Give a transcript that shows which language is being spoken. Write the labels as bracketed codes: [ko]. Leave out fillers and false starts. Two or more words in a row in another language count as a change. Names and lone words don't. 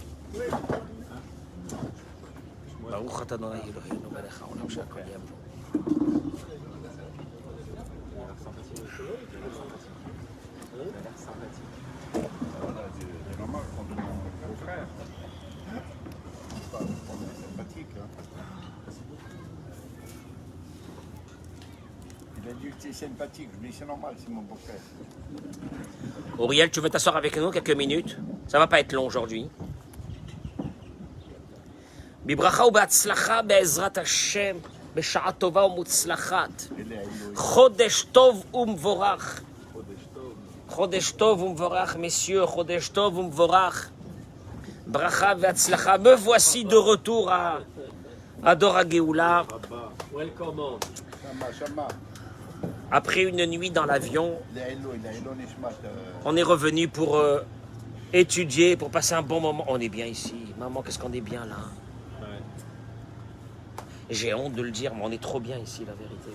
[he] ברוך אתה אדוני אלוהינו מלך העולם שהכל יהיה בו. [fr] C'est normal qu'on demande au frère. C'est sympathique. Il a dit que c'est sympathique. Je lui dis c'est normal, c'est mon beau-frère. Auriel, tu veux t'asseoir avec nous quelques minutes? Ça va pas être long aujourd'hui. [he] בברכה ובהצלחה בעזרת השם, בשעה טובה ומוצלחת. חודש טוב ומבורך. חודש טוב ומבורך, messieurs, חודש טוב ומבורך. ברכה והצלחה. [fr] Me voici de retour à דור הגאולה. Après une nuit dans l'avion, on est revenu pour étudier, pour passer un bon moment. On est bien ici. Maman, qu'est-ce qu'on est bien là. J'ai honte de le dire, mais on est trop bien ici, la vérité.